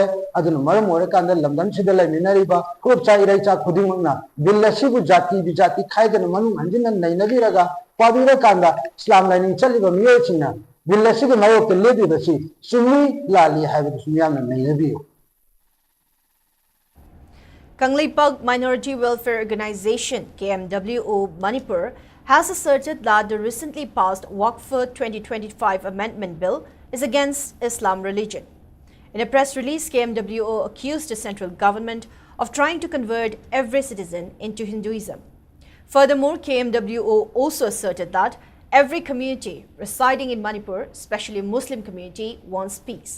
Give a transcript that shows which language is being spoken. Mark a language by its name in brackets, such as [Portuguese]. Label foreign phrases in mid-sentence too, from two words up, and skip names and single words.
[Manipuri] ꯑꯗꯨꯅ ꯃꯔꯝ ꯑꯣꯏꯔꯀꯥꯟꯗ ꯂꯝꯗꯝꯁꯤꯗ ꯂꯩꯃꯤꯟꯅꯔꯤꯕ ꯐꯨꯔꯨꯞꯆꯥ ꯏꯔꯩꯆꯥ ꯈꯨꯗꯤꯡꯃꯛꯅ ꯕꯤꯜ ꯑꯁꯤꯕꯨ ꯖꯥꯇꯤ ꯕꯤꯖꯥꯇꯤ ꯈꯥꯏꯗꯅ ꯃꯅꯨꯡ ꯍꯟꯖꯤꯟꯅ ꯅꯩꯅꯕꯤꯔꯒ ꯄꯥꯕꯤꯔꯀꯥꯟꯗ ꯏꯁꯂꯥꯝ ꯂꯥꯏꯅꯤꯡ ꯆꯠꯂꯤꯕ ꯃꯤꯑꯣꯏꯁꯤꯡꯅ ꯕꯤꯜ ꯑꯁꯤꯒꯤ ꯃꯥꯌꯣꯛꯇ ꯂꯦꯞꯄꯤꯕꯁꯤ ꯆꯨꯝꯃꯤ ꯂꯥꯜꯂꯤ ꯍꯥꯏꯕꯗꯨꯁꯨ ꯃꯤꯌꯥꯝꯅ ꯅꯩꯅꯕꯤꯌꯨ. [English] Kangleipak Minority Welfare Organization KMWO Manipur has asserted that the recently passed Waqf 2025 Amendment Bill is against Islam religion. In a press release, KMWO accused the central government of trying to convert every citizen into Hinduism. Furthermore, KMWO also asserted that every community residing in Manipur, especially Muslim community, wants peace.